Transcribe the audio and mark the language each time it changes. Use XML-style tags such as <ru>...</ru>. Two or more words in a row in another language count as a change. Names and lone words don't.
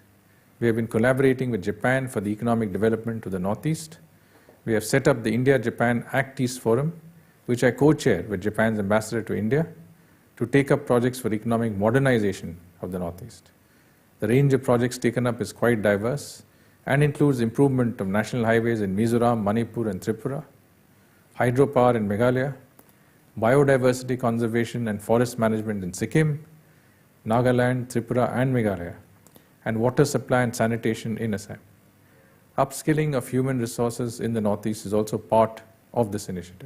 <en>We have been collaborating with Japan for the economic development of the Northeast. We have set up the India-Japan Act East Forum, which I co-chair with Japan's ambassador to India, to take up projects for economic modernization of the Northeast. The range of projects taken up is quite diverse and includes improvement of national highways in Mizoram, Manipur, and Tripura, hydropower in Meghalaya, biodiversity conservation and forest management in Sikkim, Nagaland, Tripura, and Meghalaya, and water supply and sanitation in Assam. Upskilling of human resources in the Northeast is also part of this initiative.</en>